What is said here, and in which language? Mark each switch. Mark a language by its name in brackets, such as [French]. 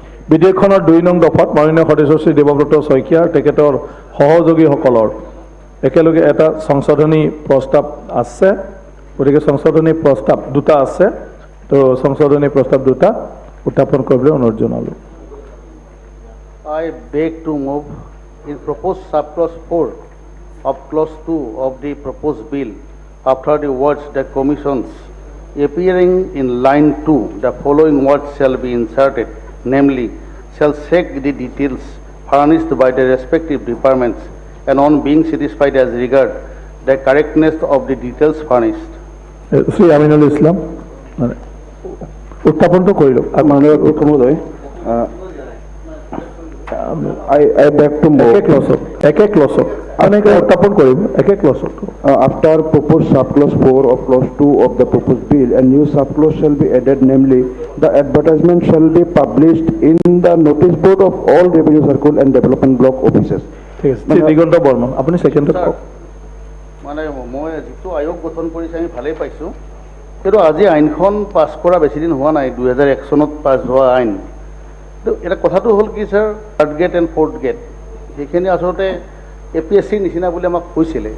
[Assamese] বিধেয়কখনৰ 2 নং দফাত মাননীয় সদস্য শ্ৰী দেৱব্ৰত শইকীয়া তেখেতৰ সহযোগীসকলৰ একেলগে এটা সংশোধনী প্ৰস্তাৱ আছে। গতিকে সংশোধনী প্ৰস্তাৱ 2টা আছে, তো সংশোধনী প্ৰস্তাৱ 2টা উত্থাপন কৰিবলৈ অনুৰোধ জনালোঁ। [English] I beg to move in proposed subclause 4 of clause 2 of the proposed bill, after the words "the commissions" appearing in line 2, the following words shall be inserted, namely, shall check the details furnished by the respective departments, and on being satisfied as regard the correctness of the details furnished. [Assamese] Shri Aminul Islam উত্থাপনটো কৰিলোঁ। মাননীয় অধ্যক্ষ মহোদয়, [English] I beg to move [Assamese] একে ক্লছত এনেকৈ উত্থাপন কৰিম। একে ক্লছত [English] after proposed subclause 4 of clause 2 of the proposed bill, a new subclause shall be added, namely, the advertisement shall be published in the notice board of all revenue circle and development block offices. [Assamese] ঠিক আছে, শ্ৰী দিগন্ত বৰ্মন আপুনি ছেকেণ্ডত কওক। মানে মই যিটো আয়োগ গঠন কৰিছে আমি ভালেই পাইছোঁ, কিন্তু আজি আইনখন পাছ কৰা বেছি দিন হোৱা নাই, 2001 চনত পাছ হোৱা আইন। এটা কথাটো হ'ল কি sir, [English] 3rd gate and 4th gate [Assamese] সেইখিনি আচলতে APSCৰ নিচিনা বুলি আমাক কৈছিলে।